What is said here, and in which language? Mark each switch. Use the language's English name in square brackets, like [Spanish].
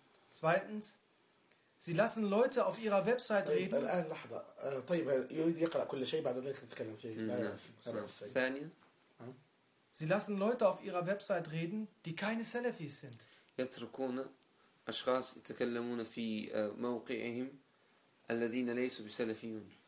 [German] zweitens sie lassen Leute auf ihrer Website reden [Arabic] الآن لحظة طيب يريد يقرأ كل شيء بعد ذلك نتكلم فيه ثانيا [German] sie lassen Leute auf ihrer Website reden die keine Salafis sind [Arabic] يتركون أشخاص يتكلمون في موقعهم الذين ليسوا بسلفيون